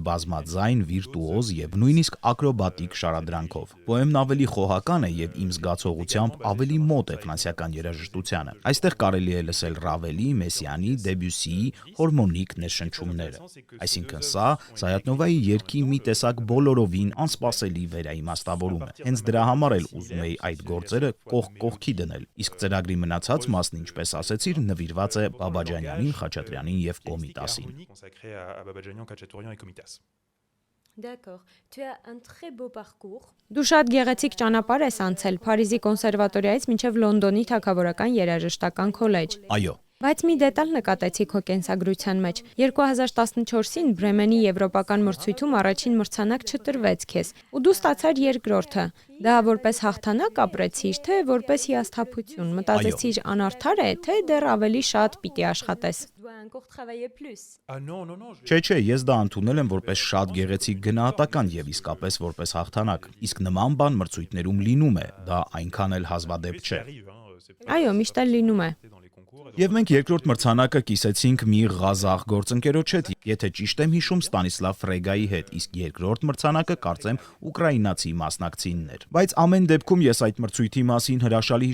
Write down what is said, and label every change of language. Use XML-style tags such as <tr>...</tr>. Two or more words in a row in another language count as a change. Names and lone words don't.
<hy>բազմաձայն, վիրտուոզ եւ նույնիսկ ակրոբատիկ շարադրանքով։ Պոեմն ավելի խոհական է եւ իմ զգացողությամբ ավելի մոտ է ֆրանսիական երաժշտությանը։ Այստեղ կարելի է լսել Ռավելի, Մեսսիանի, Դեբյուսիի հորմոնիկ ներշնչումները։ Այսինքն սա Սայաթ-Նովայի երգի մի տեսակ բոլորովին անսպասելի վերաիմաստավորում է։ Հենց դրա համար էլ ուզում էի այդ գործերը կողք կողքի դնել, իսկ ծրագրի մնացած մասն, ինչպես ասեցիր, նվիրված է Բաբաջանյանին, Խաչատրյանին եւ Կոմիտասին։</hy> <fr>Consacré à Babadjanian, Khachaturian et Komitas. D'accord. Tu as un très beau parcours.</fr> <hy>Դու շատ գեղեցիկ ճանապարհ ես անցել Փարիզի կոնսերվատորիայից մինչև Լոնդոնի Թագավորական երաժշտական քոլեջ։ Այո, Բայց մի դետալ նկատեցի քո կենսագրության մեջ։ 2014-ին Բրեմենի եվրոպական մրցույթում առաջին մրցանակ չտրվեց քեզ, ու դու ստացար երկրորդը։ Դա որպես հաղթանակ ապրեցիր, թե որպես հիասթափություն։ Մտածեցիր անարդար է, թե դեռ ավելի շատ պիտի աշխատես։</hy> <fr>Tu dois encore travailler plus. Ah non, non, non.</fr> <hy>Չէ, ես դա ընդունել եմ որպես շատ գեղեցիկ գնահատական եւ իսկապես որպես հաղթանակ։ Իսկ նման բան մրցույթներում լինում է, դա այնքան էլ հազվադեպ չէ։ Այո, միշտ էլ լինում է։ Եվ մենք երկրորդ մրցանակը կիսեցինք մի ղազախ գործընկերոջ հետ, եթե ճիշտ եմ հիշում, Ստանիսլավ Ֆրեգայի հետ, իսկ երկրորդ մրցանակը կարծեմ ուկրաինացի մասնակցինն էր։ Բայց ամեն դեպքում ես այդ մրցույթի մասին հրաշալի</hy>